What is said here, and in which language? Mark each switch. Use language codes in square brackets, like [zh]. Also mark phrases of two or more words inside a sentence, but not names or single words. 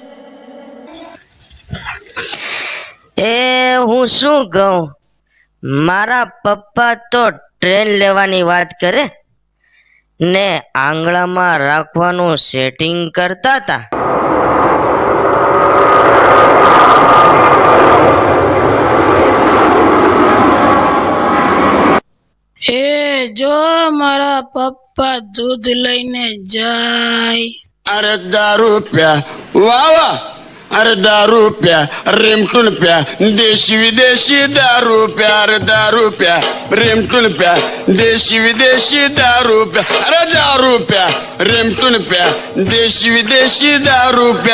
[gu] એ હું શું કહું, મારા પપ્પા તો ટ્રેન લેવાની વાત કરે ને આંગળામાં રાખવાનું સેટિંગ કરતા હતા। એ જો મારા પપ્પા દૂધ લઈને જાય। [mr] अर्धा रुपया वावा, अर्धा रुपया रिमटून प्या देशी विदेशी दारू प्या। अर्धा रुपया रिमटून प्या देशी विदेशी दारू प्या। अर्धा रुपया रिमटून प्या देशी विदेशी दारू प्या।